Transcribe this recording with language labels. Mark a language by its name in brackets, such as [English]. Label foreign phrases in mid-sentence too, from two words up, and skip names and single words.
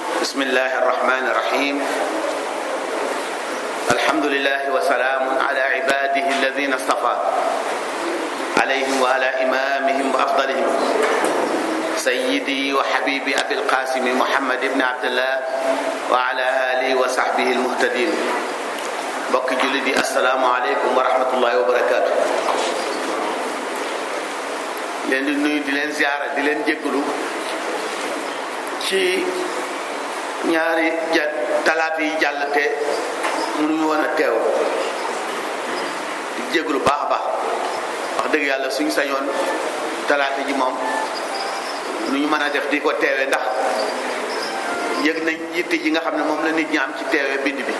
[Arabic] بسم الله الرحمن الرحيم الحمد لله وسلام على عباده الذين اصطفى عليهم وعلى إمامهم وأفضلهم سيدي وحبيبي أبي القاسم محمد بن عبد الله وعلى آله وصحبه المهتدين [Wolof] bokki jullit yi [Arabic] السلام عليكم ورحمة الله وبركاته. [Wolof] leen di nuyu di leen ziara di leen jéggalu ci ñaari talaata yi jàll te mënuñu woon a teew di jéggalu baax a baax wax dëgg yàlla suñu sañoon talaata ji moom nu ñu mën a def di ko teewee ndax yëg nañ yitte ji nga xam ne moom la nit ñi am ci teewee bind bi.